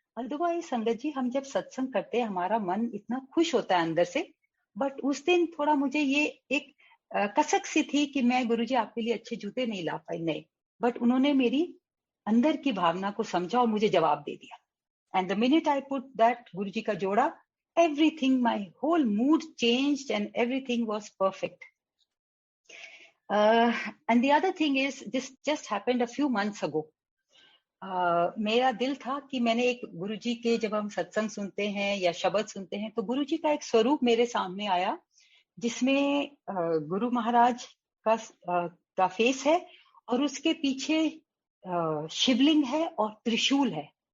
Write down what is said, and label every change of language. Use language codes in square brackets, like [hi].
[hi] Otherwise संगत जी, हम जब सत्संग करते हैं हमारा मन इतना खुश होता है अंदर से, बट उस दिन थोड़ा मुझे ये एक कसक सी थी कि मैं गुरुजी आपके लिए अच्छे जूते नहीं ला पाई. नहीं, बट उन्होंने मेरी अंदर की भावना को समझा और मुझे जवाब दे दिया. [en] and the minute I put that [hi] गुरुजी का जोड़ा, [en] everything, my whole mood changed and everything was perfect. And the other thing is, this just happened a few months ago. [hi] मेरा दिल था कि मैंने एक गुरुजी के, जब हम सत्संग सुनते हैं या शब्द सुनते हैं, तो गुरुजी का एक स्वरूप मेरे सामने आया, जिसमें गुरु महाराज का फेस है और उसके पीछे शिवलिंग है और त्रिशूल है.